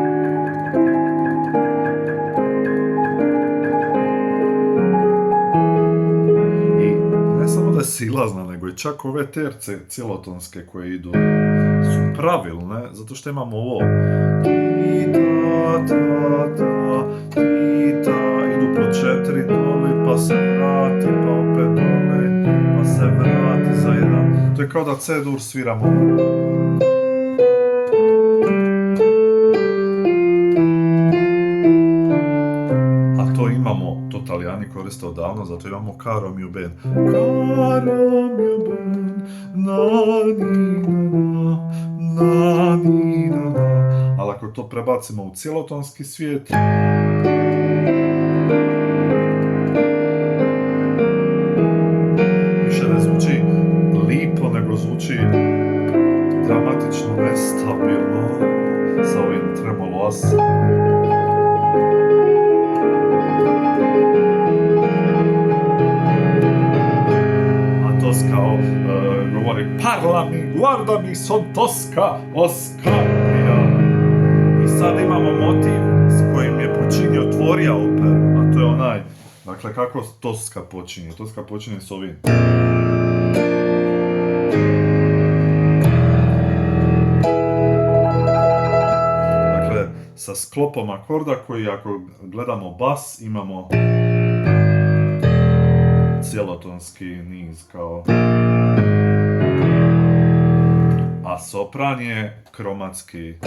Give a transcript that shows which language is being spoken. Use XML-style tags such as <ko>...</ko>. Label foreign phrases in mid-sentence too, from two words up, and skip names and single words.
<hr>Silazna, nego i čak ove terce cijelotonske koje idu su pravilne, zato što imamo ovo ti ta ta ta ti ta, idu po 4 doli, pa se vrati, pa opet doli, pa se vrati za jedan, to je kao da C-dur sviramo. A to imamo, to Talijani koriste odavno, zato imamo Caro mio ben. Caro mio ben, na ni na ni na. Ali ako to prebacimo u cijelotonski svijet, više ne zvuči lipo, nego zvuči dramatično nestabilno sa ovim tremolo as. Govori,</hr> <it>parla mi, guarda mi, son Tosca, Oscarija.</it> <hr>I sad imamo motiv s kojim je Puccini otvorio operu, a to je onaj, dakle, kako Tosca počinje? Tosca počinje s ovim. Dakle, sa sklopom akorda koji, ako gledamo bas, imamo cijelotonski niz kao, a sopran je kromatski.</hr>